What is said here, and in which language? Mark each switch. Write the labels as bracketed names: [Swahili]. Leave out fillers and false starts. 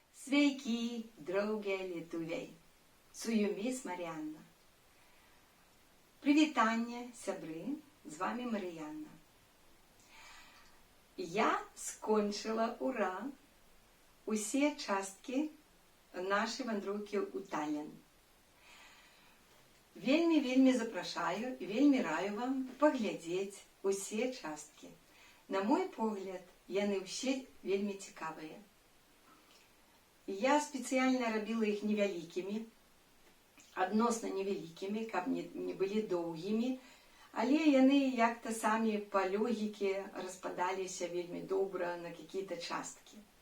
[Lithuanian] Sveiki, draugie lietuviai! Su jumis Мар'яна. [Ukrainian] Привітання, сябри, з вами Мар'яна. Я скончила, ура, усі частки нашої вандровки у Таллін. [Belarusian] Вельмі запрашаю і вельмі раю вам паглядзець усе часткі. На мой погляд, яны ўсе вельмі цікавыя. Я спецыяльна рабіла іх невялікімі, адносна невялікімі, каб не былі доўгімі, але яны як-то самі па логіке распадаліся вельмі добра на какие-то часткі.